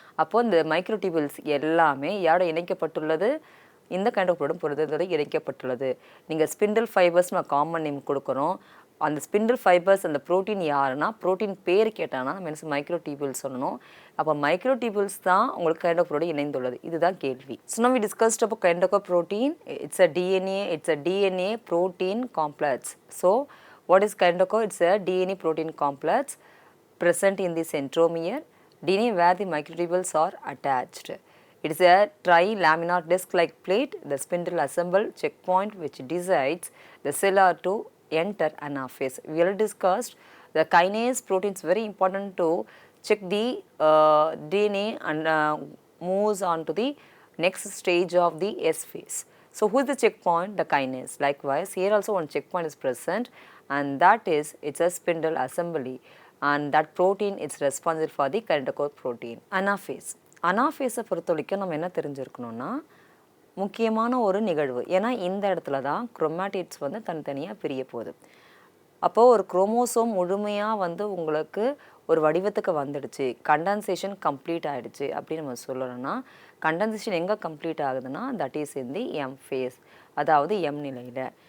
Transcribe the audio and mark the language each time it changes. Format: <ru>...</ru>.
<ta>அப்போது இந்த மைக்ரோடியூபியூல்ஸ் எல்லாமே யாரோட இணைக்கப்பட்டுள்ளது? இந்த கைனடோகோர் புரதத்தோட இணைக்கப்பட்டுள்ளது. நீங்கள் ஸ்பிண்டில் ஃபைபர்ஸ் நம்ம காமன் நேம் கொடுக்குறோம். அந்த ஸ்பிண்டில் ஃபைபர்ஸ் அந்த ப்ரோட்டீன் யாருன்னா ப்ரோட்டீன் பேர் கேட்டாங்கன்னா நம்ம என்ன மைக்ரோடியூபியூல்ஸ் சொல்லணும். அப்போ மைக்ரோடியூபியூல்ஸ் தான் உங்களுக்கு கைனடோகோரோட இணைந்துள்ளது. இதுதான் கேள்வி.</ta> <en>So now we discussed about kinetochore protein. It's a DNA protein complex. So what is kinetochore? It's a DNA protein complex. present in the centromere, DNA where the microtubules are attached. It is a tri-laminar disc-like plate, the spindle assemble checkpoint which decides the cell are to enter anaphase. We already discussed the kinase protein is very important to check the DNA and moves on to the next stage of the S phase. So who is the checkpoint? The kinase. Likewise, here also one checkpoint is present, and that is it's a spindle assembly, and that protein is responsible for the kinetochore protein. Anaphase.</en> <ta>அனாஃபேஸை பொறுத்த வரைக்கும் நம்ம என்ன தெரிஞ்சிருக்கணும்னா, முக்கியமான ஒரு நிகழ்வு. ஏன்னா இந்த இடத்துல தான் குரோமாட்டிட்ஸ் வந்து தனித்தனியாக பிரிய போகுது. அப்போது ஒரு குரோமோசோம் முழுமையாக வந்து உங்களுக்கு ஒரு வடிவத்துக்கு வந்துடுச்சு, கண்டன்சேஷன் கம்ப்ளீட் ஆகிடுச்சு அப்படின்னு நம்ம சொல்லணும்னா, கண்டன்சேஷன் எங்கே கம்ப்ளீட் ஆகுதுன்னா</ta> <en>that is in the M phase,</en> <ta>அதாவது எம் நிலையில்.</ta>